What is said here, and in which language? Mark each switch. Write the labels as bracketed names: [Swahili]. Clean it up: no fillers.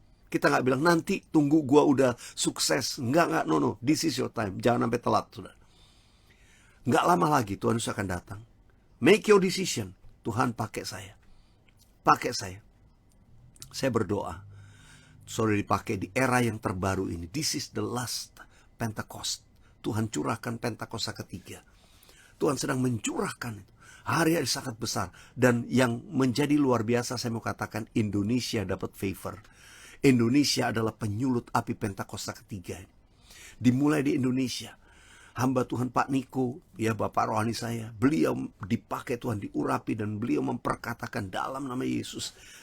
[Indonesian] Kita nggak bilang nanti tunggu gua udah sukses. Nggak, [English] no. This is your time. [Indonesian] Jangan sampai telat, saudara. Nggak lama lagi Tuhan Yesus akan datang. [English] Make your decision. [Indonesian] Tuhan pakai saya. Pakai saya. Saya berdoa, saudara dipakai di era yang terbaru ini. [English] This is the last Pentecost. [Indonesian] Tuhan curahkan Pentakosta ketiga. Tuhan sedang mencurahkan itu. Hari-hari sangat besar. Dan yang menjadi luar biasa, saya mau katakan, Indonesia dapat favor. Indonesia adalah penyulut api Pentakosta ketiga. Dimulai di Indonesia. Hamba Tuhan Pak Niko, ya Bapak rohani saya, beliau dipakai Tuhan, diurapi, dan beliau memperkatakan dalam nama Yesus.